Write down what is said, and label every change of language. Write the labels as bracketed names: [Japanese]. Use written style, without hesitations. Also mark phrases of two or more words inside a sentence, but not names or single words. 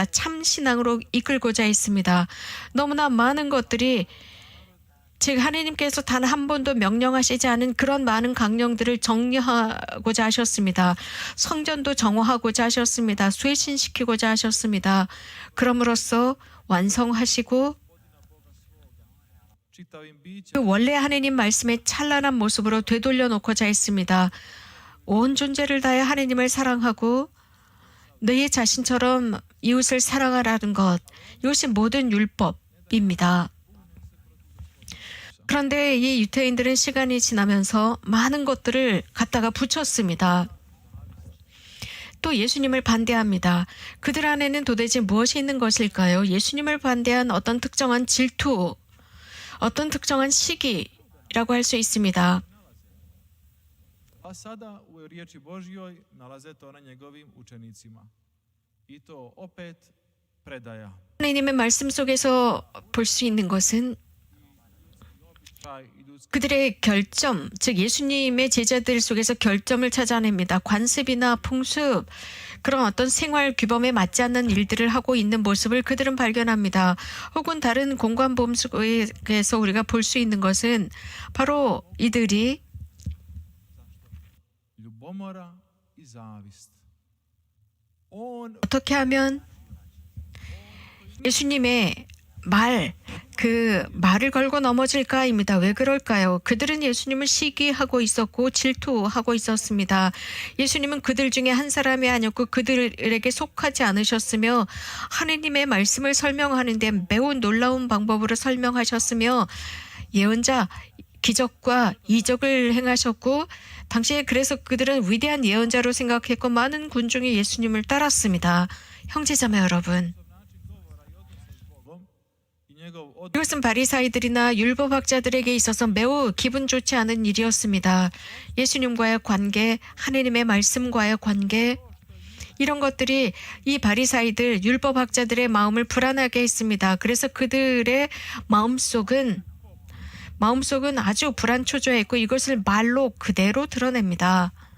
[Korean] 참 신앙으로 이끌고자 했습니다. 너무나 많은 것들이 즉 하느님께서 단 한 번도 명령하시지 않은 그런 많은 강령들을 정리하고자 하셨습니다. 성전도 정화하고자 하셨습니다. 쇄신시키고자 하셨습니다. 그럼으로써 완성하시고 [Croatian] čitavim bićem [Korean] 그 원래 하느님 말씀의 찬란한 모습으로 되돌려 놓고자 했습니다. 온 존재를 다해 하느님을 사랑하고 너희 자신처럼 이웃을 사랑하라는 것, 이것이 모든 율법입니다. 그런데 이 유대인들은 시간이 지나면서 많은 것들을 갖다가 붙였습니다. 또 예수님을 반대합니다. 그들 안에는 도대체 무엇이 있는 것일까요? 예수님을 반대한 어떤 특정한 질투, 어떤 특정한 시기라고 할 수 있습니다. [Croatian] a sada u riječi Božjoj nalaze to na njegovim učenicima. I to opet predaja. [Korean] 하나님의 말씀 속에서 볼 수 있는 것은 [Croatian] Taj i ljudski [Korean] 그들의 결점, 즉 예수님의 제자들 속에서 결점을 찾아냅니다. 관습이나 풍습, 그런 어떤 생활 규범에 맞지 않는 일들을 하고 있는 모습을 그들은 발견합니다. 혹은 다른 공관보험 속에서 우리가 볼 수 있는 것은 바로 이들이 [Croatian] ljubomora i zavist. On [Korean] 어떻게 하면 예수님의 말을 걸고 넘어질까입니다. 왜 그럴까요? 그들은 예수님을 시기하고 있었고 질투하고 있었습니다. 예수님은 그들 중에 한 사람이 아니었고 그들에게 속하지 않으셨으며 하느님의 말씀을 설명하는데 매우 놀라운 방법으로 설명하셨으며 예언자 기적과 이적을 행하셨고 당시에 그래서 그들은 위대한 예언자로 생각했고 많은 군중이 예수님을 따랐습니다. 형제자매 여러분, [Croatian] Bogom i njegov odnos [Korean] 이것은 바리사이들이나 율법학자들에게 있어서 매우 기분 좋지 않은 일이었습니다. 예수님과의 관계, 하느님의 말씀과의 관계, 이런 것들이 이 바리사이들, 율법학자들의 마음을 불안하게 했습니다. 그래서 그들의 마음속은 아주 불안초조했고 이것을 말로 그대로 드러냅니다.